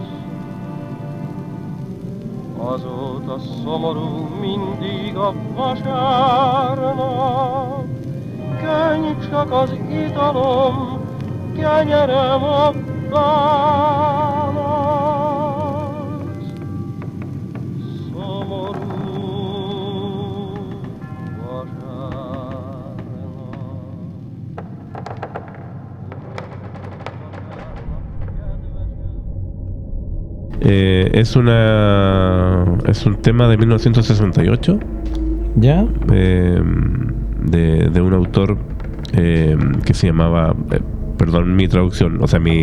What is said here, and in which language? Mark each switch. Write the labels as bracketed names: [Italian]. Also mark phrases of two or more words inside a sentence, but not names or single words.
[Hungarian] Azóta szomorú mindig a vasárnap, könny csak az italom, kenyerem válasz. Szomorú vasárnap. [Spanish] Es un tema de 1968 ¿Ya? de un autor que se llamaba, perdón mi traducción, o sea, mi